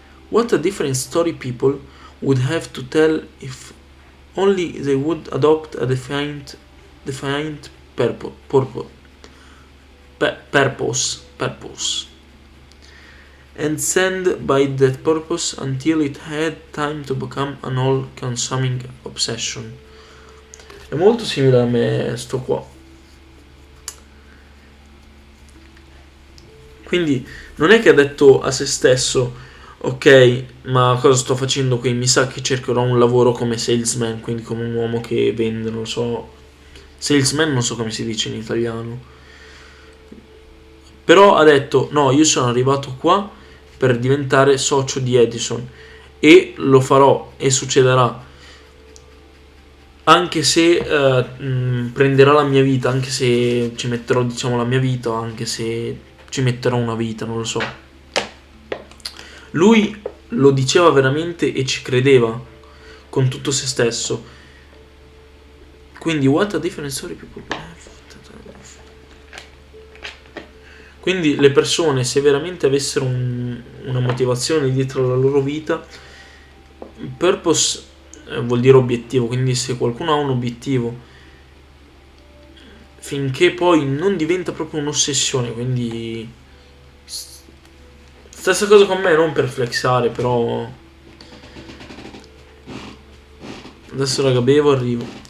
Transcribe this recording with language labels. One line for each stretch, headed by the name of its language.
English: What a different story people would have to tell if only they would adopt a defined purpose and stand by that purpose until it had time to become an all-consuming obsession.
Italian: È molto simile a me sto qua. Quindi non è che ha detto a se stesso, ok, ma cosa sto facendo qui? Mi sa che cercherò un lavoro come salesman, quindi come un uomo che vende, non so, salesman non so come si dice in italiano. Però ha detto, no, io sono arrivato qua per diventare socio di Edison e lo farò e succederà. Anche se prenderà la mia vita, anche se ci metterò, diciamo, la mia vita, anche se ci metterò una vita, non lo so. Lui lo diceva veramente e ci credeva con tutto se stesso. Quindi
English: what a different story people have.
Italian: Quindi le persone, se veramente avessero una motivazione dietro la loro vita, purpose vuol dire obiettivo, quindi se qualcuno ha un obiettivo, finché poi non diventa proprio un'ossessione, quindi stessa cosa con me, non per flexare, però adesso raga bevo, arrivo.